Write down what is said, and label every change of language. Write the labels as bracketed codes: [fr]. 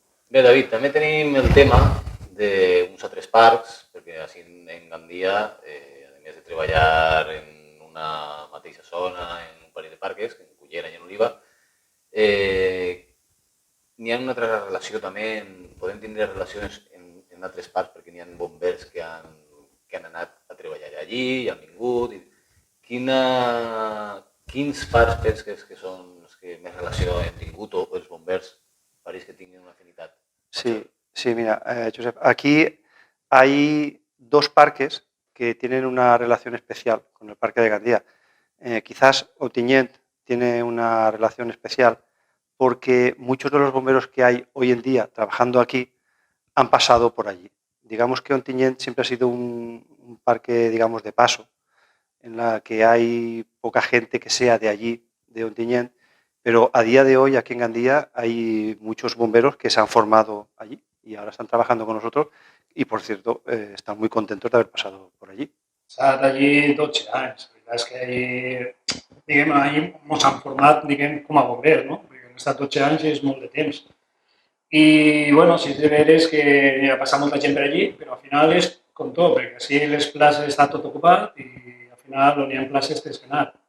[ca] Bé, David, també tenim el tema d'uns altres parcs, perquè així en Gandia, a més de treballar en una mateixa zona, en un parell de parcs, en Cullera i en Oliva, n'hi ha una altra relació també, podem tindre relacions en altres parcs perquè n'hi ha bombers que han han anat a treballar allí i han vingut. Quins parcs penses que són els que més relació han tingut o els bombers pareix que tinguin una afinitat? [es] Sí, mira, Josep, aquí hay dos parques que tienen una relación especial con el Parque de Gandía. Quizás Ontinyent tiene una relación especial porque muchos de los bomberos que hay hoy en día trabajando aquí han pasado por allí. Digamos que Ontinyent siempre ha sido un parque, digamos, de paso, en la que hay poca gente que sea de allí, de Ontinyent, pero a día de hoy aquí en Gandía hay muchos bomberos que se han formado allí y ahora están trabajando con nosotros y, por cierto, están muy contentos de haber pasado por allí. [ca] S'ha estat allí 12 anys. La veritat és que allí ens han format com a bombers, no? Perquè han estat 12 anys i és molt de temps. I, bueno, sí és de veres que ha passat molta gent per allí, però al final és com tot, perquè així les places està tot ocupat i al final on hi ha places tens que anar.